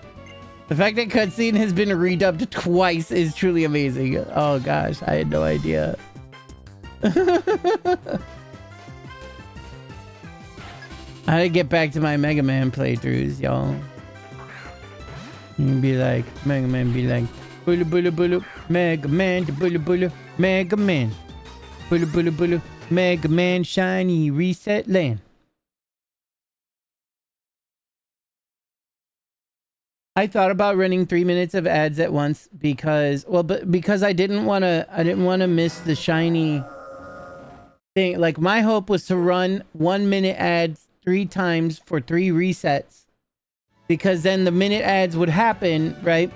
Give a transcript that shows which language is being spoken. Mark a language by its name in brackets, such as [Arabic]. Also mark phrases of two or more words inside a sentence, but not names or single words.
[English] The fact that cutscene has been redubbed twice is truly amazing. Oh gosh, I had no idea. I had to get back to my Mega Man playthroughs, y'all. You'd be like, Mega Man be like, bulu bulu bulu, Mega Man, bulu bulu, Mega Man. Bulu bulu bulu, Mega Man, shiny reset land. I thought about running 3 minutes of ads at once because, well, but because I didn't want to miss the shiny thing. Like my hope was to run 1 minute ads 3 times for 3 resets, because then the minute ads would happen, right?